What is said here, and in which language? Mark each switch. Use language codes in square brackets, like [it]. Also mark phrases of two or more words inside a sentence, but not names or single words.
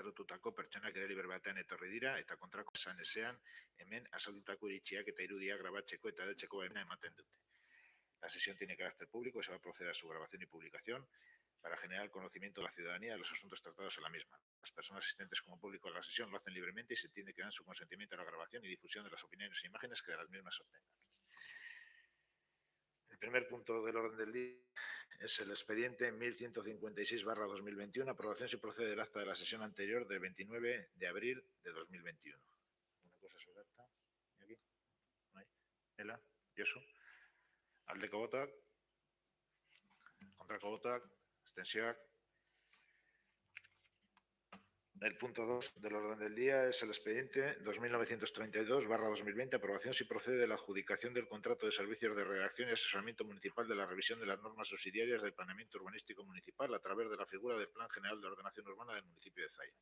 [eu] lotutako pertsonak ere liber batean etorri dira eta kontrako esan ezean hemen azaldutako iritziak eta irudiak grabatzeko eta edatzeko baimena ematen dute. [es] La sesión tiene carácter público y se va a proceder a su grabación y publicación para generar el conocimiento de la ciudadanía de los asuntos tratados en la misma. Las personas asistentes como público a la sesión lo hacen libremente y se entiende que dan su consentimiento a la grabación y difusión de las opiniones e imágenes que de las mismas se obtengan. El primer punto del orden del día es el expediente 1156/2021, aprobación si procede del acta de la sesión anterior del 29 de abril de 2021. ¿Una cosa sobre el acta? ¿Aquí? ¿No hay? ¿Ela? ¿Josu? [eu] Aldeko botoak? Kontrako botoak? Abstentzioak? [es] El punto 2 del orden del día es el expediente 2932/2020, aprobación si procede de la adjudicación del contrato de servicios de redacción y asesoramiento municipal de la revisión de las normas subsidiarias del planeamiento urbanístico municipal a través de la figura del Plan General de Ordenación Urbana del municipio de Zaya.